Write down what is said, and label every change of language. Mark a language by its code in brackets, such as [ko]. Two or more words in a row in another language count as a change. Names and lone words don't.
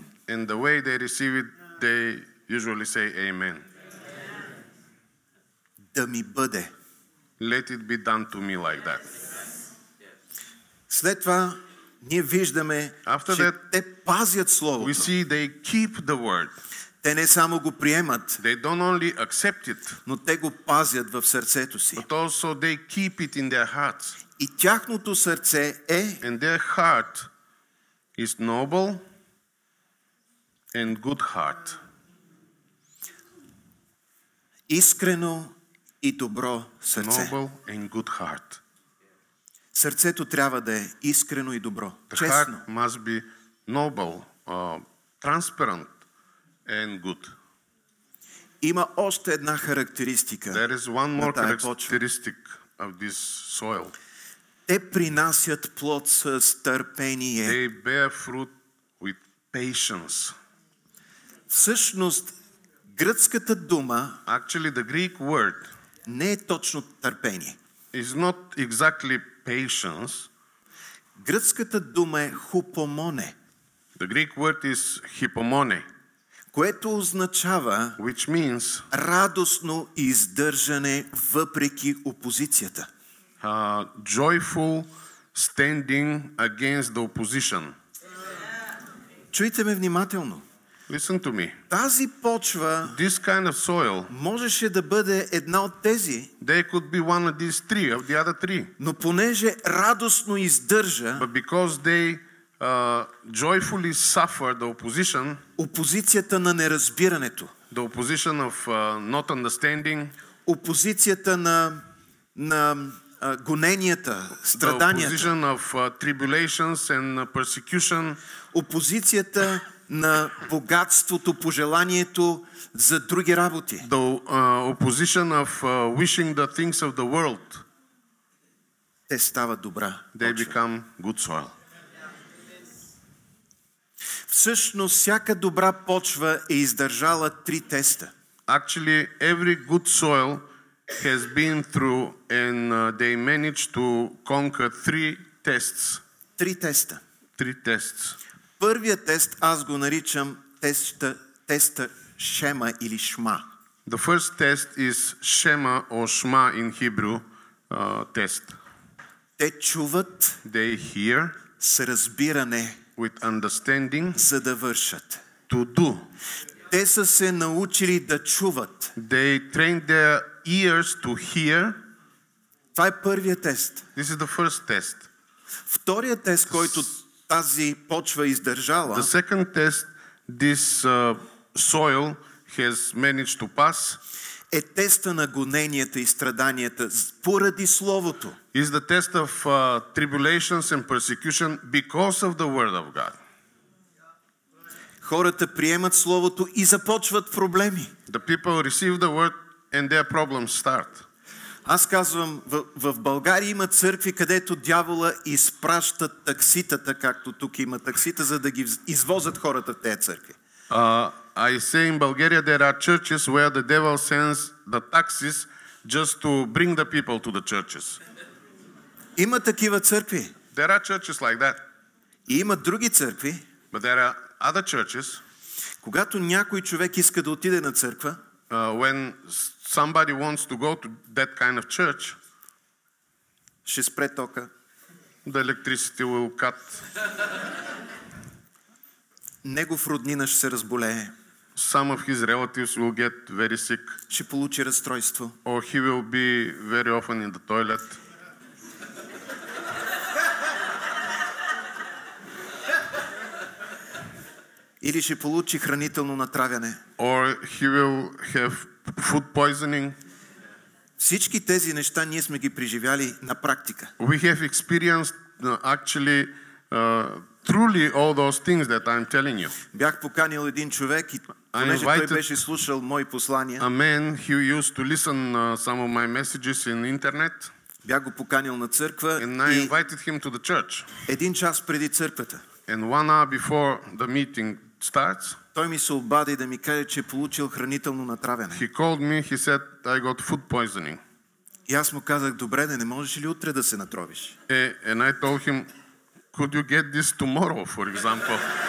[en] And the way they receive it, they usually say amen. [bg] Да ми бъде. [en] let it be done to me like that. [bg] След това ние виждаме, че те пазят Словото. [en] We see they keep the word. [bg] Те не само го приемат, [en] They don't only accept it, [bg] но те го пазят в сърцето си. [en] but also they keep it in their hearts. [bg] И тяхното сърце е [en] And their heart is noble and good heart. [bg] искрено и добро сърце. [en] Noble and good heart. [bg] Сърцето трябва да е искрено и добро, [en] The [bg] честно. [en] heart must be noble, transparent and good. [bg] Има още една характеристика [en] There is one [bg] на [en] more [bg] тая почва. [en] characteristic of this soil. [bg] Те принасят плод с търпение. [en] They bear fruit with patience. [bg] Всъщност, гръцката дума [en] Actually, the Greek word [bg] не е точно търпение. [en] is not exactly patience. [bg] Гръцката дума е хупомоне, [en] The Greek word is hypomone, [bg] което означава [en] which means [bg] радостно издържане въпреки опозицията. [en] joyful standing against the opposition. [bg] Чуйте ме внимателно. [en] Listen to me. [bg] Тази почва [en] This kind of soil, [bg] можеше да бъде една от тези, [en] they could be one of these three, of the other three. [bg] но понеже радостно издържа [en] But because they joyfully suffer the opposition, [bg] опозицията на неразбирането, [en] the opposition of not understanding, [bg] опозицията на гоненията, [en] the [bg] страданията, [en] opposition of tribulations and persecution, [bg] опозицията на богатството, пожеланието за други работи. [en] the opposition of wishing the things of the world, [bg] Те стават добра [en] they [bg] почва. [en] become good soil. [bg] Всъщност, всяка добра почва е издържала 3 теста. [en] Actually, every good soil has been through and they managed to conquer 3 tests. [bg] 3 теста. [en] 3 tests. [bg] Първият тест аз го наричам теста Шема или Шма. [en] The first test is Shema or Shema in Hebrew test. [bg] Те чуват [en] They hear [bg] с разбиране, [en] with understanding [bg] за да вършат. [en] to do. [bg] Те са се научили да чуват. [en] They train their ears to hear. [bg] Това е първият тест. [en] This is the first test. [bg] Вторият тест, който тази почва издържала, [en] The second test this soil has managed to pass [bg] е теста на гоненията и страданията поради Словото. [en] is the test of tribulations and persecution because of the word of God. [bg] Хората приемат Словото и започват проблеми. [en] The people receive the word and their problems start. [bg] Аз казвам, в България има църкви, където дявола изпраща такситата, както тук има таксита, за да ги извозят хората в тези църкви. [en] I say in Bulgaria there are churches where the devil sends the taxis just to bring the people to the churches. [bg] Има такива църкви. [en] There are churches like that. [bg] И има други църкви, [en] But there are other churches [bg] когато някой човек иска да отиде на църква, [en] when somebody wants to go to that kind of church, [bg] ще спре тока, [en] the electricity will cut. [bg] негов роднина ще се разболее, [en] Some of his relatives will get very sick, [bg] ще получи разстройство. [en] or he will be very often in the toilet. [bg] Или ще получи хранително натравяне. [en] Or he will have food poisoning. [bg] Всички тези неща ние сме ги преживяли на практика. [en] We have experienced actually truly all those things that I'm telling you. [bg] Бях поканил един човек и понеже той беше слушал мои послания, [en] A man who used to listen some of my messages in internet, [bg] бях го поканил на църква [en] and I [bg] и [en] invited him to the church. [bg] 1 час преди църквата [en] And 1 hour before the meeting starts, [bg] той ми се обади да ми каже, че е получил хранително натравяне. [en] he called me, he said, I got food poisoning. [bg] И аз му казах, добре, не можеш ли утре да се натровиш? [en] And I told him, could you get this tomorrow, for example?